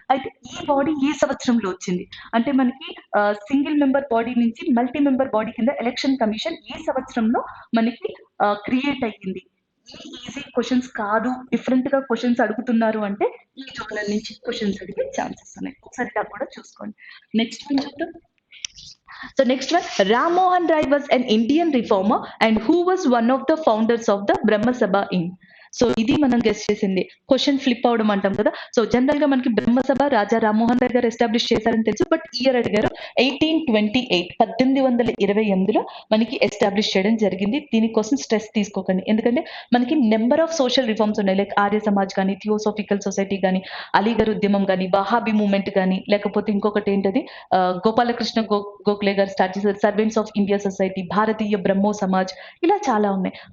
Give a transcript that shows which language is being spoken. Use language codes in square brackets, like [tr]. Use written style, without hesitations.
[te] అయితే ఈ బాడీ ఏ సంవత్సరంలో వచ్చింది అంటే మనకి [en] single member body [te] నుంచి [en] multi member body [te] కింద ఎలక్షన్ కమిషన్ ఏ సంవత్సరంలో మనకి క్రియేట్ అయ్యింది? ఈ [en] easy questions [te] కాదు, డిఫరెంట్ గా క్వశ్చన్స్ అడుగుతున్నారు అంటే ఈ జోనల్ నుంచి క్వశ్చన్స్ అడిగే ఛాన్సెస్ ఉన్నాయి. ఒకసారి ఇలా కూడా చూసుకోండి. [en] next one [te] చూద్దాం. [en] So next one, Ram Mohan Rai was an Indian reformer and who was one of the founders of the Brahma Sabha in. [te] So ఇది మనం గెస్ చేసింది. [en] question flip [te] అవడం అంటాం కదా. సో జనరల్ గా మనకి బ్రహ్మసభ రాజా రామ్మోహన్ రాయ్ గారు ఎస్టాబ్లిష్ చేశారని తెలుసు. [en] but year [te] అడిగారు 1828 మనకి ఎస్టాబ్లిష్ చేయడం జరిగింది. దీనికోసం స్ట్రెస్ తీసుకోకండి. ఎందుకంటే మనకి [en] number of social reforms [te] ఉన్నాయి. లైక్ ఆర్య సమాజ్ కానీ, థియోసోఫికల్ సొసైటీ కానీ, అలీగర్ ఉద్యమం కానీ, వహాబీ మూవ్మెంట్ కానీ, లేకపోతే ఇంకొకటి ఏంటది గోపాలకృష్ణ గోఖలే గారు స్టార్ట్ చేశారు సర్వెంట్స్ ఆఫ్ ఇండియా సొసైటీ, భారతీయ బ్రహ్మో సమాజ్, ఇలా చాలా ఉన్నాయి.